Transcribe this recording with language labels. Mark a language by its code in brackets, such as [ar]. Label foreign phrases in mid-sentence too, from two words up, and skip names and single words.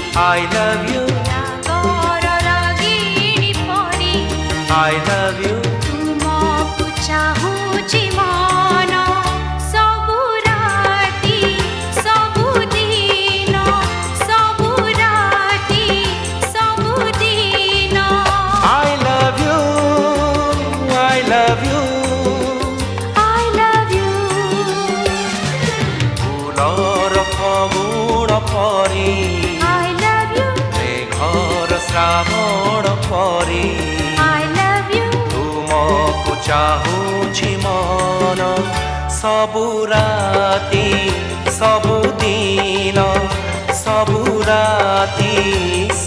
[en] I love you, [or] ରାଗର ରାଗିଣୀ ପରି [en] I love you, [or] ତୁମକୁ ଚାହୁଁଛି ମନ ସବୁ ରାତି ସବୁଦିନ ସବୁ ରାତି ସବୁଦିନ [en] I love you, I love you. I love you [or] ଫୁଲର ଫଗୁଣ ପରି [en] I love you [or] ମେଘର ଶ୍ରାବଣ ପରି [en] I love you [or] ତୁମକୁ ଚାହୁଁଛି ମନ ସବୁ ରାତି ସବୁଦିନ ସବୁ ରାତି